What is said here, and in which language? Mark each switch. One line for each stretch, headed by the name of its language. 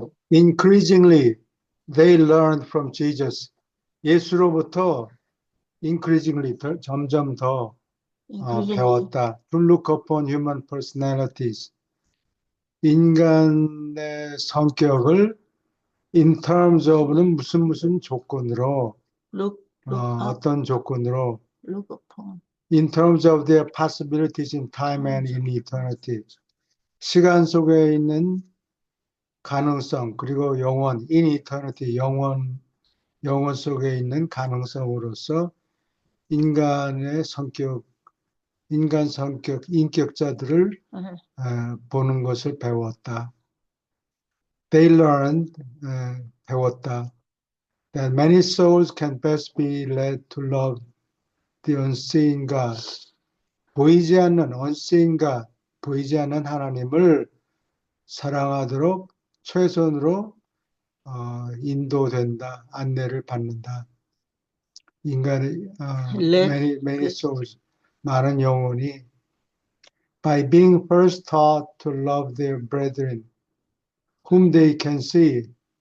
English: increasingly they learned from Jesus.
Korean: 예수로부터 increasingly 점점 더 배웠다.
English: To look upon human personalities.
Korean: 인간의 성격을
English: in terms of
Korean: 는 무슨 조건으로
English: Look up,
Korean: 어떤 조건으로
English: look upon. in terms of their possibilities in time and in eternity.
Korean: 시간 속에 있는 가능성 그리고 영원
English: in eternity
Korean: 영원 속에 있는 가능성으로서 인간의 성격 인간 성격 인격자들을 보는 것을 배웠다.
English: They learned
Korean: 배웠다.
English: That many souls can best be led to love the unseen God.
Korean: 보이지 않는
English: unseen God,
Korean: 보이지 않는 하나님을 사랑하도록 최선으로 인도된다, 안내를 받는다. 인간의
English: many souls,
Korean: 많은 영혼이
English: by being first taught to love their brethren, whom they can see.